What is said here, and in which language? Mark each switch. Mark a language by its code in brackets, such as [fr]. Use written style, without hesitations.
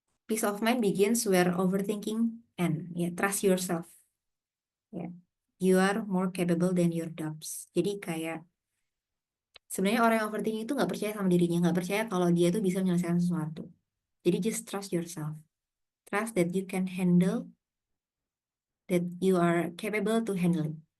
[en] Peace of mind begins where overthinking end. Ya, trust yourself. Ya, you are more capable than your doubts. [id] Jadi kayak sebenarnya orang yang overthinking itu nggak percaya sama dirinya, nggak percaya kalau dia tuh bisa menyelesaikan sesuatu. [en] Jadi just trust yourself. Trust that you can handle, that you are capable to handle it.